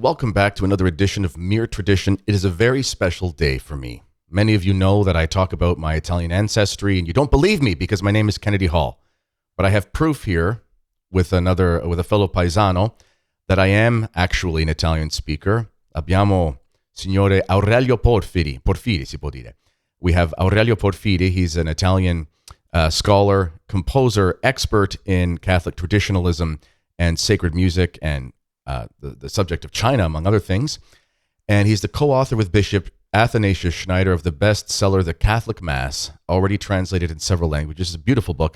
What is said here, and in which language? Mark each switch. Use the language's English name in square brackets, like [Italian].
[English] Welcome back to another edition of Mere Tradition. It is a very special day for me. Many of you know that I talk about my Italian ancestry, and you don't believe me because my name is Kennedy Hall. But I have proof here with a fellow paesano that I am actually an Italian speaker. [Italian] Abbiamo Signore Aurelio Porfiri si può dire. [English] We have Aurelio Porfiri. He's an Italian scholar, composer, expert in Catholic traditionalism and sacred music and the subject of China, among other things. And he's the co-author with Bishop Athanasius Schneider of the bestseller, The Catholic Mass, already translated in several languages. It's a beautiful book.